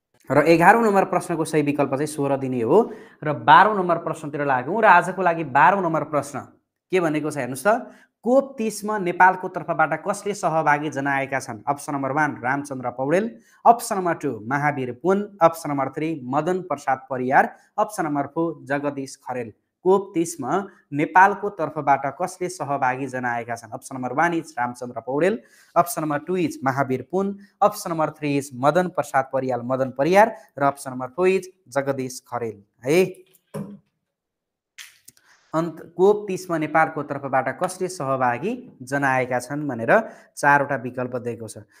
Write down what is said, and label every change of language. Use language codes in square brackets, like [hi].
[ne] र 11औं नम्बर प्रश्नको सही विकल्प चाहिँ 16 दिने हो। र 12औं नम्बर प्रश्नतिर लागौँ र आजको लागि 12औं नम्बर प्रश्न के भनेको छ हेर्नुहोस् त। कोप 30 मा नेपालको तर्फबाट कसले सहभागी जनाएका छन्? Option number 1 Ramchandra Paudel, option number 2 Mahavir पुन, option number 3 Madan Prasad Pariyar, option number 4 Jagdish Kharel. कोप 30 मा नेपालको तर्फबाट कसले सहभागी जनाएका छन्? [en] Option number 1 is Ramchandra Paudel, option number 2 is Mahavir Pun, option number 3 is Madan Prasad Pariyar Madan Pariyar र option number 4 is Jagdish Kharel. [ne] है कोप 30 मा नेपालको तर्फबाट कसले सहभागी जनाएका छन् भनेर 4वटा विकल्प दिएको छ।